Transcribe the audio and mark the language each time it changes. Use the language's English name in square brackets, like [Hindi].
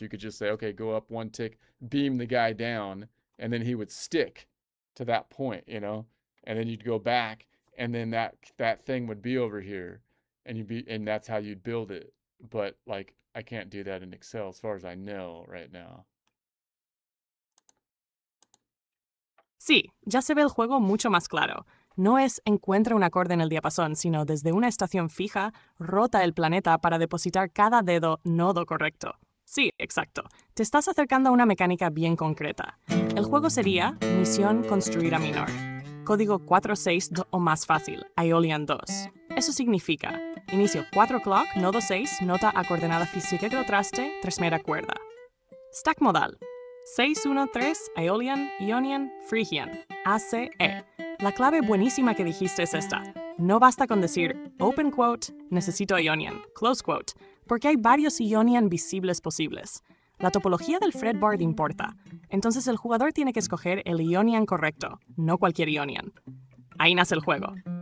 [English] You could just say, okay, go up one tick, beam the guy down, and then he would stick to that point, you know? And then you'd go back and then that thing would be over here and that's how you'd build it. But like I can't do that in Excel as far as I know right now. [Spanish] Sí, ya se ve el juego mucho más claro. No es encuentra un acorde en el diapasón, sino desde una estación fija, rota el planeta para depositar cada dedo nodo correcto. Sí, exacto. Te estás acercando a una mecánica bien concreta. El juego sería Misión Construir a Minor. Código 4-6 o más fácil, Aeolian 2. Eso significa, inicio 4 o'clock, nodo 6, nota a coordenada física del traste, 3ª cuerda. Stack modal. 6-1-3, Aeolian, Ionian, Phrygian, ACE. La clave buenísima que dijiste es esta. No basta con decir, open quote, necesito Ionian, close quote, porque hay varios Ionian visibles posibles. La topología del fretboard importa. Entonces el jugador tiene que escoger el Ionian correcto, no cualquier Ionian. Ahí nace el juego.